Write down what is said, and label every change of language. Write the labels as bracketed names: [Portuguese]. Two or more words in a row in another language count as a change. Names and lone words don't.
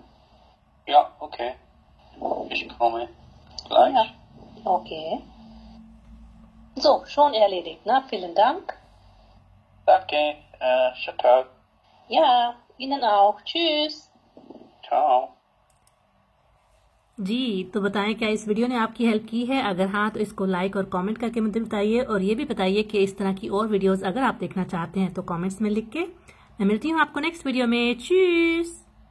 [German] Ja, okay. Ich komme gleich. Ja. Okay. So, schon erledigt, ne? Vielen Dank. Danke, schönen Tag. Ja, Ihnen auch. Tschüss. Ciao. [Hindi] जी, तो बताएं क्या इस वीडियो ने आपकी हेल्प की है? अगर हाँ तो इसको लाइक और कमेंट करके मुझे बताइए, और ये भी बताइए कि इस तरह की और वीडियोस अगर आप देखना चाहते हैं तो कमेंट्स में लिख के। मैं मिलती हूँ आपको नेक्स्ट वीडियो में। चीज़।